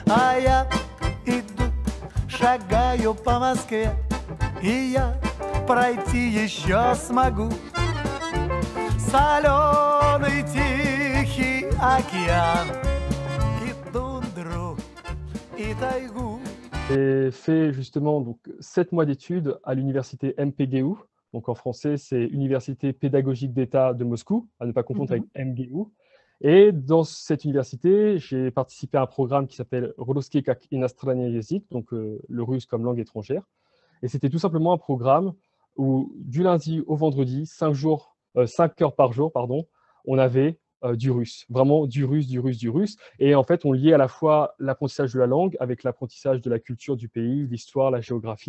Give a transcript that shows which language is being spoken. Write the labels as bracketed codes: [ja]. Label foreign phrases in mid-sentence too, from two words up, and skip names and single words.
[ru] А я иду, шагаю по Москве, и я пройти еще смогу соленый тихий океан и тундру, и тайгу. [fr] J'ai fait justement donc 7 mois d'études à l'université MPGU. Donc en français, c'est Université pédagogique d'État de Moscou, à ne pas confondre avec MGU. Et dans cette université, j'ai participé à un programme qui s'appelle [ru] Русский как иностранный язык, [fr] donc le russe comme langue étrangère. Et c'était tout simplement un programme où du lundi au vendredi, 5 jours, 5 heures par jour, pardon, on avait du russe, vraiment du russe, du russe, du russe. Et en fait, on liait à la fois l'apprentissage de la langue avec l'apprentissage de la culture du pays, l'histoire, la géographie.